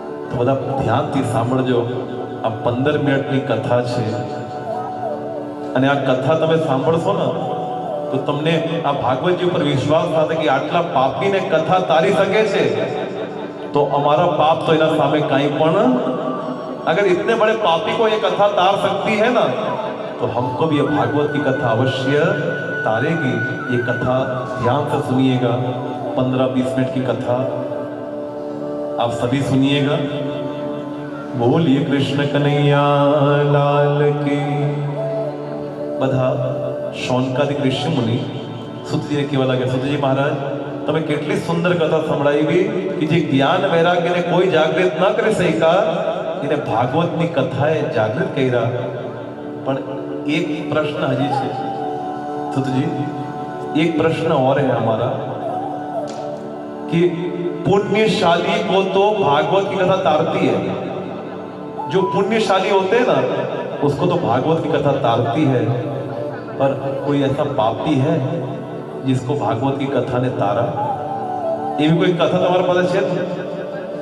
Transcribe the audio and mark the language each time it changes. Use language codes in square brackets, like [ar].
[gu] તો બધા ધ્યાનથી સાંભળજો. આ 15 મિનિટની કથા છે અને આ કથા તમે સાંભળશો ને તો તમને આ ભાગવતજી ઉપર વિશ્વાસ થશે કે આટલા પાપીને કથા તારી શકે છે તો અમારા પાપ તો એના સામે કાંઈ પણ. [hi] अगर इतने बड़े पापी को ये कथा तार सकती है ना तो हमको भी ये भागवत की कथा अवश्य तारेगी. ये कथा ध्यान से सुनिएगा. 15-20 मिनट की कथा आप सभी सुनिएगा. बोलिए कृष्ण कन्हैया लाल की. [gu] બધા શૌનકાદિક ઋષિ મુનિ સુતજીને કહેવા લાગ્યા, સુતજી મહારાજ તમે કેટલી સુંદર કથા સંભળાવી કે જે જ્ઞાન વૈરાગ્યને કોઈ જાગૃત ન કરી શક્યા એને ભાગવતની કથાએ જાગૃત કર્યા. પણ એક પ્રશ્ન હજી છે સુતજી, [hi] एक प्रश्न और है हमारा कि पुण्यशाली को तो भागवत की कथा तारती है. जो पुण्यशाली होते हैं ना उसको तो भागवत की कथा तारती है, पर कोई ऐसा पापी है जिसको भागवत की कथा ने तारा? ये भी कोई कथा तुम्हारे पास है?